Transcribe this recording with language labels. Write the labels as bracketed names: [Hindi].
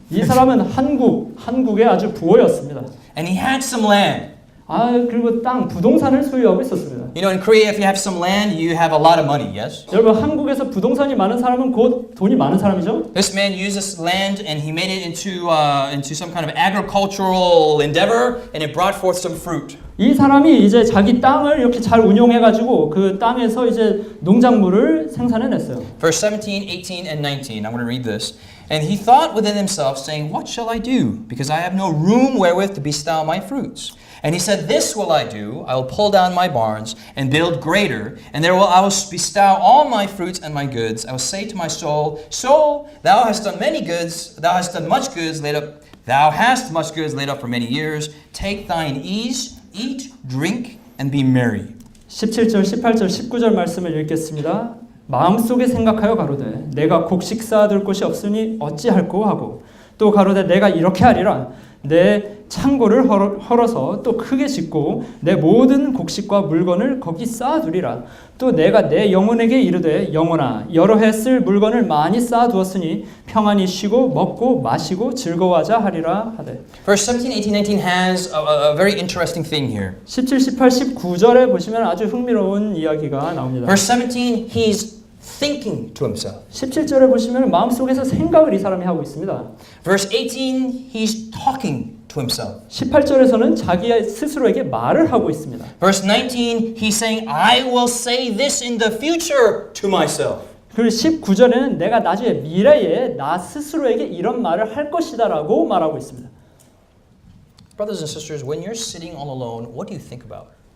[Korean] 이 사람은 한국의 아주 부호였습니다. [English] And he had some land. [Korean] 아, 그리고 부동산을 소유하고 있었습니다. [English] You know, in Korea, if you have some land, you have a lot of money, yes? [Korean] 여러분, 한국에서 부동산이 많은 사람은 곧 돈이 많은 사람이죠? [English] This man used this land and he made it into some kind of agricultural endeavor, and it brought forth some fruit. [Korean] 이 사람이 이제 자기 땅을 이렇게 잘 운용해가지고 그 땅에서 이제 농작물을 생산해냈어요. [English] Verse 17, 18, and 19. I'm going to read this. And he thought within himself, saying, What shall I do? Because I have no room wherewith to bestow my fruits. And he said, This will I do. I will pull down my barns and build greater, and there I will bestow all my fruits and my goods. I will say to my soul, Soul, thou hast done many goods. Thou hast done much goods laid up. Thou hast much goods laid up for many years. Take thine ease, eat, drink, and be merry. [Korean] 17절, 18절, 19절 말씀을 읽겠습니다. 마음속에 생각하여 가로되 내가 곡식 쌓아둘 곳이 없으니 어찌할꼬 하고 또 가로되 내가 이렇게 하리라 내 창고를 헐어서 또 크게 짓고 내 모든 곡식과 물건을 거기 쌓아두리라 또 내가 내 영혼에게 이르되 영혼아 여러 해 쓸 물건을 많이 쌓아두었으니 평안히 쉬고 먹고 마시고 즐거워하자 하리라 하되. [English] Verse 17, 18, 19 has a very interesting thing here. [Korean] 17, 18, 19절에 보시면 아주 흥미로운 이야기가 나옵니다. [English] Verse 17, he's thinking to himself. [Korean] 17절에 보시면 마음속에서 생각을 이 사람이 하고 있습니다. [English] Verse 18, he's talking to himself. [Korean] 18절에서는 자기 스스로에게 말을 하고 있습니다. [English] Verse 19, he's saying, I will say this in the future to myself. [Korean] 그리고 19절에는 내가 나중에 미래에 나 스스로에게 이런 말을 할 것이다라고 말하고 있습니다. [English] Brothers and sisters, when you're sitting all alone, what do you think about?